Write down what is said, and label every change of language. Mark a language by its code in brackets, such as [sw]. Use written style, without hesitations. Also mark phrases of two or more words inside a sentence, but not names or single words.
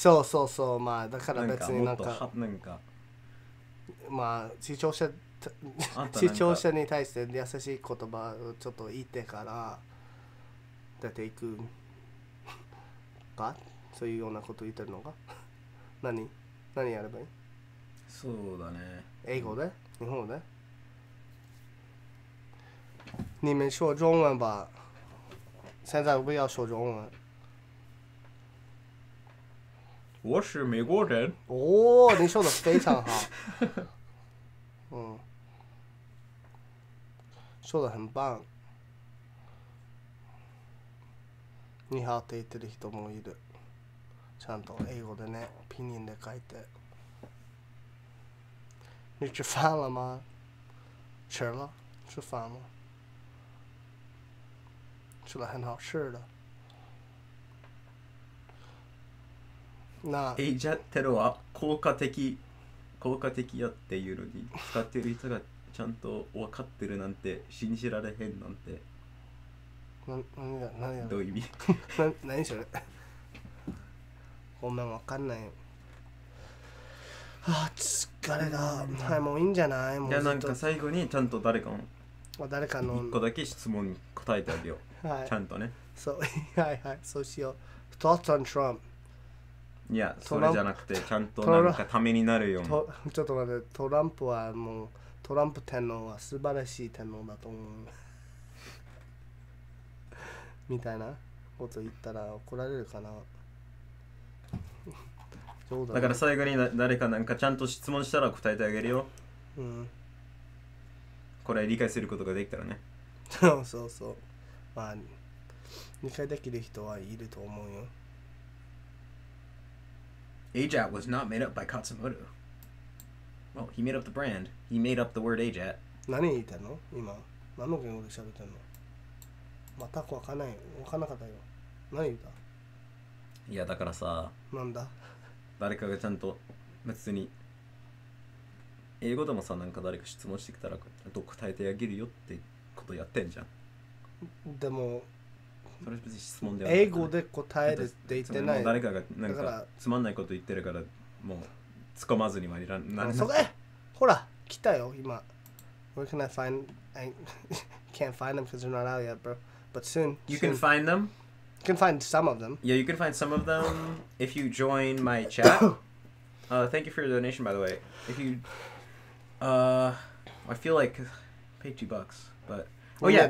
[ja] そうまあだから別になんかまあ視聴者に対して優しい言葉をちょっと言ってから出ていくか、そういうようなこと言ってるのか。何やればいい？そうだね。英語で？日本語で？ [zh] 你们说中文吧，现在不要说中文。我是美国人。哦，你说的非常好。说的很棒。 [ja] 你好って言ってる人もいる。ちゃんと英語でね、ピンで書いて。 [zh] 你吃饭了吗？吃了，吃饭了。吃了很好吃的。 [ja] エイジャテロは効果的やっていうのに使ってる人がちゃんと分かってるなんて信じられへんなんて。何どういう意味？何それ？ごめん、分かんない。疲れた。はい、もういいんじゃない？もういや、なんか最後にちゃんと誰かの1個だけ質問に答えてあげよう。はい、ちゃんとね。そうはいそうしよう。 [en] Thoughts on Trump。 [ja] いや、それじゃなくてちゃんとなんかためになるように。ちょっと待って、トランプはもうトランプ天皇は素晴らしい天皇だと思う。みたいなこと言ったら怒られるかな。だから最後に誰かなんかちゃんと質問したら答えてあげるよ。これ理解することができたらね。そう。まあ理解できる人はいると思うよ。 [en] AJAT was not made up by Katsumoto. Well, he made up the brand. He made up the word AJAT. [ja] 何言ってんの今？何の言語で喋ってんの？全く分かんなかったよ。何言った？いやだからさ。なんだ？誰かがちゃんと別に英語でもさ、なんか誰か質問してきたらちゃんと答えてあげるよってことやってんじゃん。でもそれ別に質問ではない。英語で答えるって言ってない。誰かがなんかつまんないこと言ってるからもう突っ込まずにはいらん。そこほら来たよ今。 [en] Where can I find? I can't find them because they're not out yet, bro. But soon. You can find them. You can find some of them. Yeah, you can find some of them if you join my chat. Thank you for your donation, by the way. If you, I feel like pay $2, but oh yeah.